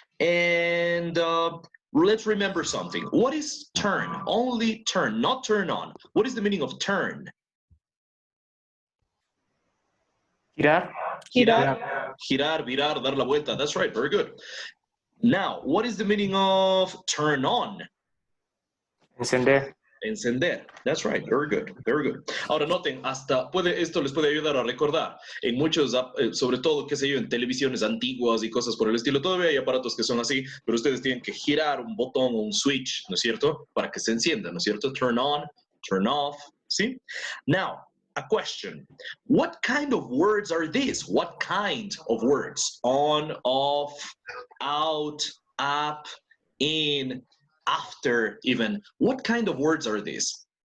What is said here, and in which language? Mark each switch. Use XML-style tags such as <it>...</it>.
<en>And let's remember something. What is turn? Only turn, not turn on. What is the meaning of turn?</en> <es>Girar. Girar, virar, dar la vuelta.</es> <en>That's right, very good. Now, what is the meaning of turn on?</en> <es>Encender. Encender.</es> <en>That's right, very good, very good.</en> <es>Ahora noten, esto les puede ayudar a recordar. En muchos, sobre todo, qué sé yo, en televisiones antiguas y cosas por el estilo, todavía hay aparatos que son así, pero ustedes tienen que girar un botón o un switch, ¿no es cierto? Para que se encienda, ¿no es cierto?</es> <en>Turn on, turn off, ¿sí? Now, a question. What kind of words are these? What kind of words? On, off, out, up, in, after, even. What kind of words are these?</en>